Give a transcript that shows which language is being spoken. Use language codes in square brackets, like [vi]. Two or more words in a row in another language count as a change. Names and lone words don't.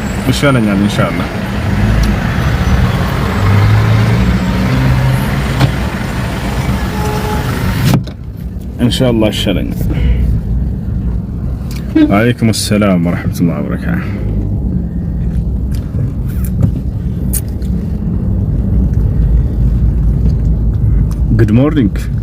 [am] ይሻለኛል ኢንሻአላህ። ኢንሻአላህ ይሻለኛል። [ar] وعليكم السلام ورحمة الله وبركاته. [en] Good morning.